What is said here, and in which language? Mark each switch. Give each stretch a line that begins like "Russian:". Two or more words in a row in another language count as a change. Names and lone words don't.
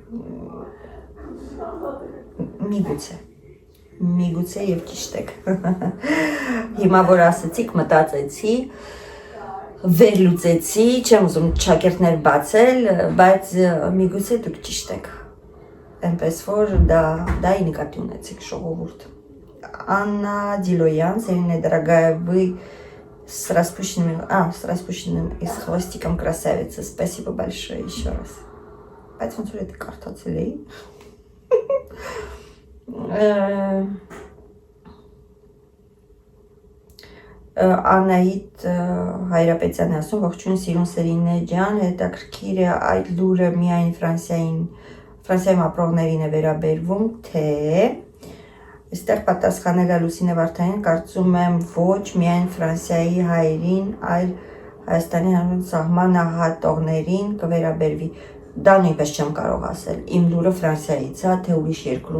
Armenian: Միգուցե եւ ճիշտ եք։ Հիմա որ ասեցիք, մտածեցի, վերլուծեցի, չեմ ուզում ճակերտներ բացել, բայց միգուցե դուք ճիշտ եք։ Այնպես որ դա նկատի ունեցիք ժողովուրդ։
Russian: Анна Дилоян, Сирина, дорогая, вы с распущенными и с хвостиком красавица. Спасибо большое еще раз. Поэтому это карта целей.
Armenian: Անահիտ Հայրապետյանը ասում, ողջույն սիրուն Սերինե ջան, հետաքրքիր է այդ լուրը միայն Ֆրանսիայում ապրողներին է վերաբերվում, թե այստեղ պատասխանել է Լուսինե Վարդանյան, կարծում եմ ոչ միայն Ֆրանսիայի հայերին, այլ Հայաստանի հանրություն սահմանահատողներին կվերաբերվի։ Դա նույնպես չեմ կարող ասել, իմ լուրը Ֆրանսիայից է, թե ուրիշ երկրում